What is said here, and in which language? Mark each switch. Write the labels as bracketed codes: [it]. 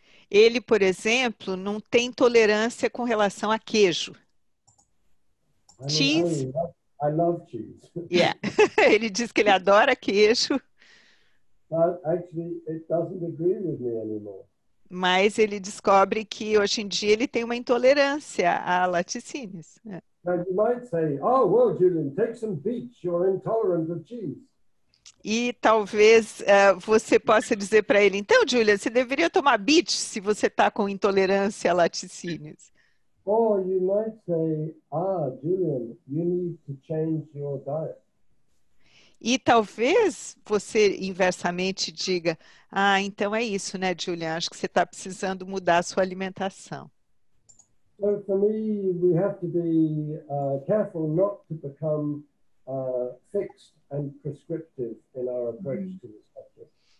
[pt] Ele, por exemplo, não tem tolerância com relação a queijo. [en] I mean, Cheese? I love cheese, Yeah. [pt] Ele diz que ele adora queijo, [en] but actually it doesn't agree with me anymore. [pt] mas ele descobre que hoje em dia ele tem uma intolerância a laticínios. Né? [en] Now you might say, oh, well, Julian, take some beets. You're intolerant of cheese. [pt] E talvez você possa dizer para ele, então, Julia, você deveria tomar beet se você está com intolerância a laticínios. [en] Or you might say, Julian, you need to change your diet. [pt] E talvez você inversamente diga, então é isso, né, Julia? Acho que você está precisando mudar a sua alimentação. [en] So for me, we have to be careful not to become fixed and prescriptive in our approach to this subject.